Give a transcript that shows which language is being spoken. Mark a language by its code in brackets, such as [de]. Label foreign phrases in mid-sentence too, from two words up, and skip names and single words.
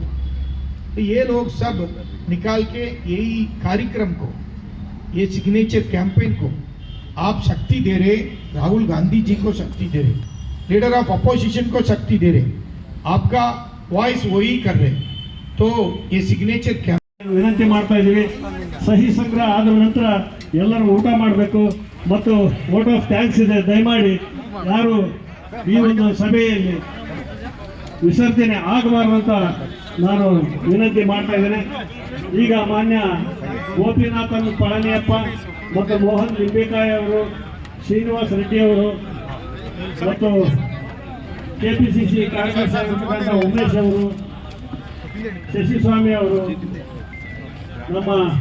[hi] तो ये लोग सब निकाल के यही कार्यक्रम को, ये [en] signature campaign [hi] को आप शक्ति दे रहे, राहुल गांधी जी को शक्ति दे रहे, [en] leader of opposition [hi] को शक्ति दे रहे, आपका वॉइस वही कर रहे। तो ये [en] signature campaign [kn] ವಿನಂತಿ ಮಾಡ್ತಾ ಇದ್ದೀವಿ. ಸಹಿ ಸಂಗ್ರಹ ಆದ ನಂತರ ಎಲ್ಲರೂ ಊಟ ಮಾಡಬೇಕು ಮತ್ತು [en] vote of thanks [kn] ಇದೆ. ದಯಮಾಡಿ ಯಾರು ಈ ಒಂದು ಸಭೆಯಲ್ಲಿ ವಿಸರ್ಜನೆ ಆಗಬಾರ್ದಂತ ನಾನು ವಿನಂತಿ ಮಾಡ್ತಾ ಇದ್ದೇನೆ. ಈಗ ಮಾನ್ಯ ಗೋಪಿನಾಥನ್ ಪಳನಿಯಪ್ಪ ಮತ್ತು ಮೋಹನ್ ನಿಂಬೆಕಾಯಿ ಅವರು, ಶ್ರೀನಿವಾಸ್ ರೆಡ್ಡಿ ಅವರು ಮತ್ತು KPCC ಕಾರ್ಯದರ್ಶಿ ಉಮೇಶ್ ಅವರು, ಶಶಿಸ್ವಾಮಿ ಅವರು, ನಮ್ಮ